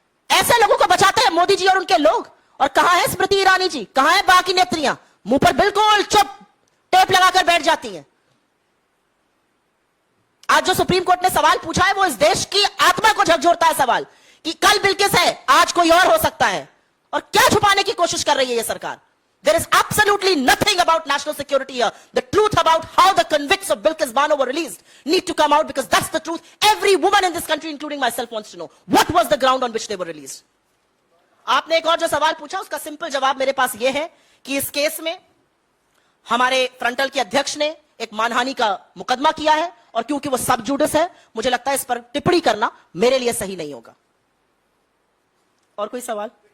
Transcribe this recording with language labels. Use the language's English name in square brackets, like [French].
[Hindi] ऐसे लोगों को बचाते हैं मोदी जी और उनके लोग। और कहां है स्मृति ईरानी जी, कहां है बाकी नेत्रियां? मुंह पर बिल्कुल चुप टेप लगाकर बैठ जाती हैं। आज जो सुप्रीम कोर्ट ने सवाल पूछा है वो इस देश की आत्मा को झकझोरता है सवाल, कि कल बिल्किस है, आज कोई और हो सकता है। और क्या छुपाने की कोशिश कर रही है ये सरकार? [English] There is absolutely nothing about national security here. The truth about how the convicts of Bilkis Bano were released need to come out, because that's the truth. Every woman in this country, including myself, wants to know what was the ground on which they were released. [Hindi] आपने एक और जो सवाल पूछा उसका simple जवाब मेरे पास यह है कि इस केस में हमारे फ्रंटल के अध्यक्ष ने एक मानहानि का मुकदमा किया है, और क्योंकि वो सब जुडिस है, मुझे लगता है इस पर टिप्पणी करना मेरे लिए सही नहीं होगा। और कोई सवाल?